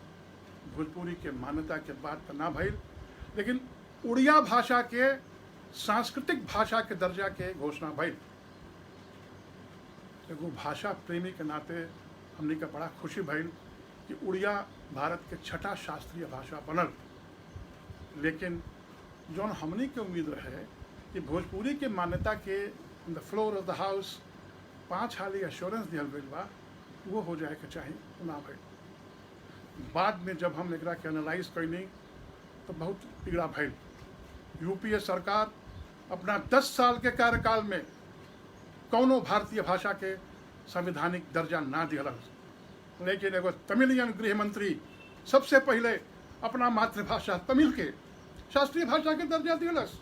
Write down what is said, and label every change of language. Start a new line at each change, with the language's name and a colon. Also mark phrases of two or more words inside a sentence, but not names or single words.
Bhojpuri: भोजपुरी के मान्यता के बाद तो ना भइल, लेकिन उड़िया भाषा के सांस्कृतिक भाषा के दर्जा के घोषणा भइल। एगो भाषा प्रेमी के नाते हमने का बड़ा खुशी भइल कि उड़िया भारत के 6ठा शास्त्रीय भाषा बनल। लेकिन जौन हमने के उम्मीद रहे कि भोजपुरी के मान्यता के
English: in the floor of the house
Bhojpuri: 5 हाली एश्योरेंस दिहल गई बा, वो हो जाए के चाही, ना भइल। बाद में जब हम एकरा के एनालाइज कैनी तो बहुत पीड़ा भइल। यूपीए सरकार अपना 10 साल के कार्यकाल में कौनो भारतीय भाषा के संवैधानिक दर्जा ना दिलस, लेकिन एगो तमिलियन गृह मंत्री सबसे पहले अपना मातृभाषा तमिल के शास्त्रीय भाषा के दर्जा दिलस।